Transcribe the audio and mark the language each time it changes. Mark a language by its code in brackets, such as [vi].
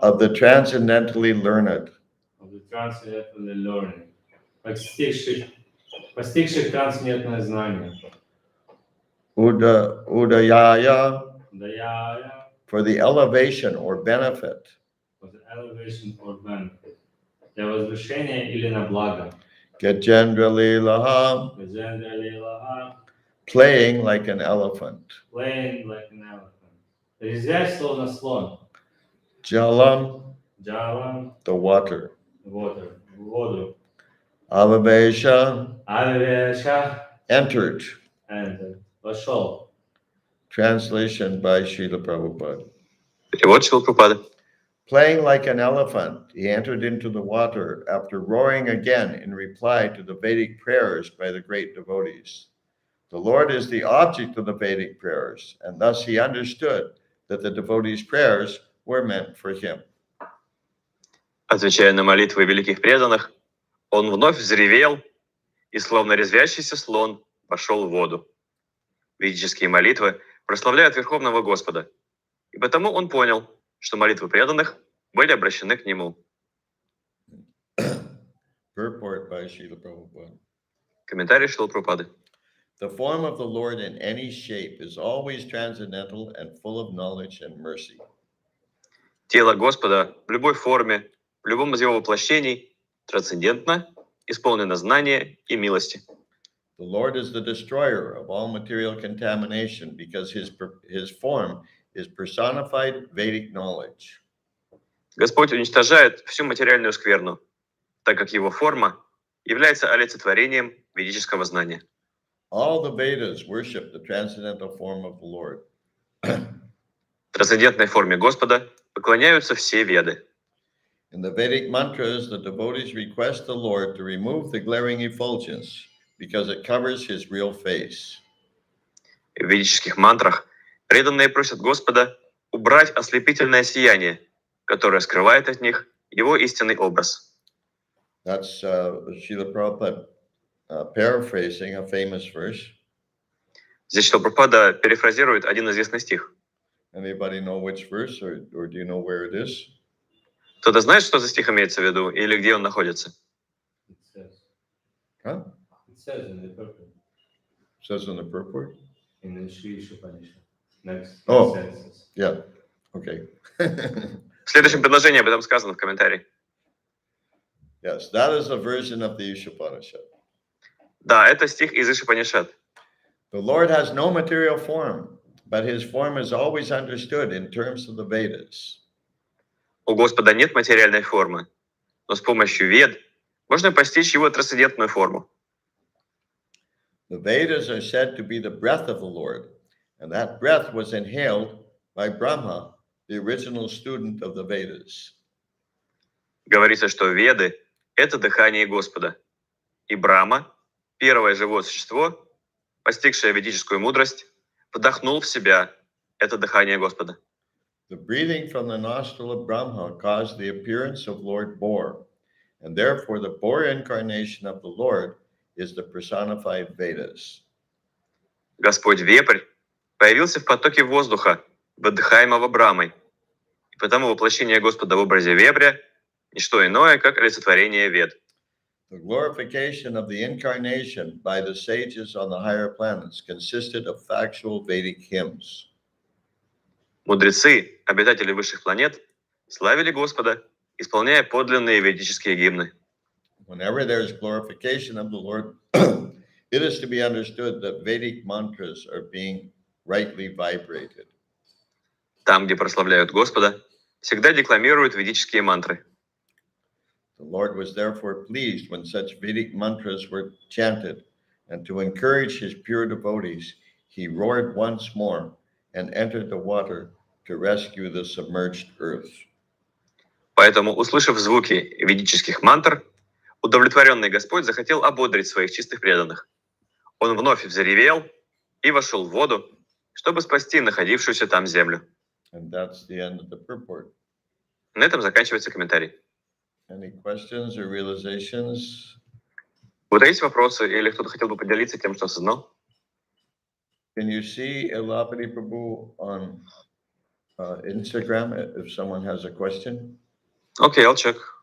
[en] of the transcendentally learned Of the transcendentally learning. [ru] Постигших трансцендентное знание. [sa] Udayaya Dayaya. [en] for the elevation or benefit For the elevation or benefit. [ru] Для возвышения или на благо. [sa] Gajendra Lilaha Gajendra Lilaha. [en] playing like an elephant Playing like an elephant. [ru] Резвясь словно слон. [sa] Jalam Jalam. [en] the water Water. [ru] Воду. [sa] Avavesha Авиаша. [en] entered Entered. [ru] Вошел. [en] translation by Srila Prabhupada [ru] Перевод Шрила Прабхупады. [en] playing like an elephant he entered into the water after roaring again in reply to the Vedic prayers by the great devotees. The Lord is the object of the Vedic prayers, and thus he understood that the devotees' prayers were meant for him. [ru] Отвечая на молитвы великих преданных, он вновь взревел и, словно резвящийся слон, пошел в воду. Ведические молитвы прославляют Верховного Господа, и потому он понял, что молитвы преданных были обращены к нему. [en] Purport by Srila Prabhupada. [ru] Комментарий Шрилы Прабхупады. [en] The form of the Lord in any shape is always transcendental and full of knowledge and mercy. [ru] Тело Господа в любой форме, в любом из его воплощений трансцендентно, исполнено знания и милости. [en] The Lord is the destroyer of all material contamination because his form is personified Vedic knowledge. [ru] Господь уничтожает всю материальную скверну, так как его форма является олицетворением ведического знания. [en] All the Vedas worship the transcendental form of the Lord. [ru] Трансцендентной форме Господа поклоняются все веды. [en] In the Vedic mantras, the devotees request the Lord to remove the glaring effulgence because it covers his real face. [ru] В ведических мантрах преданные просят Господа убрать ослепительное сияние, которое скрывает от них его истинный образ. [en] That's Srila Prabhupada paraphrasing a famous verse. [ru] Здесь Прабхупада перефразирует один известный стих. [en] Anybody know which verse, or do you know where it is? [ru] Кто-то знает, что за стих имеется в виду, или где он находится? [en] It says, Huh? it says in the purport, It says in the purport? in the Sri Upanishad. Next Oh. sentences. Yeah, okay. [ru] В следующем предложении об этом сказано в комментарии. [en] Yes, that is a version of the Ishopanishad. [ru] Да, это стих из Ишупанишад. [en] The Lord has no material form, but his form is always understood in terms of the Vedas. [ru] У Господа нет материальной формы, но с помощью вед можно постичь его трансцендентную форму. [en] The Vedas are said to be the breath of the Lord, and that breath was inhaled by Brahma, the original student of the Vedas. [ru] Говорится, что веды — это дыхание Господа. И Брахма, первое живое существо, постигшее ведическую мудрость, вдохнул в себя это дыхание Господа. [en] The breathing from the nostril of Brahma caused the appearance of Lord Boar, and therefore the Boar incarnation of the Lord is the personified Vedas. [ru] Господь Вепрь появился в потоке воздуха, выдыхаемого Брамой, и потому воплощение Господа в образе вепря — ничто иное, как олицетворение вед. [en] The glorification of the incarnation by the sages on the higher planets consisted of factual Vedic hymns. [ru] Мудрецы, обитатели высших планет, славили Господа, исполняя подлинные ведические гимны. [en] Whenever there is glorification of the Lord, it is to be understood that Vedic mantras are being rightly vibrated. [ru] Там, где прославляют Господа, всегда декламируют ведические мантры. [en] The Lord was therefore pleased when such Vedic mantras were chanted, and to encourage his pure devotees, he roared once more and entered the water to rescue the submerged earth. [ru] Поэтому, услышав звуки ведических мантр, удовлетворенный Господь захотел ободрить своих чистых преданных. Он вновь взревел и вошел в воду, чтобы спасти находившуюся там землю. [en] And that's the end of the purport. [ru] На этом заканчивается комментарий. [en] Any questions or realizations? [ru] У вас есть вопросы или кто-то хотел бы поделиться тем, что осознал? [en] Can you see Elapati Prabhu on Instagram if someone has a question? Окей, I'll check.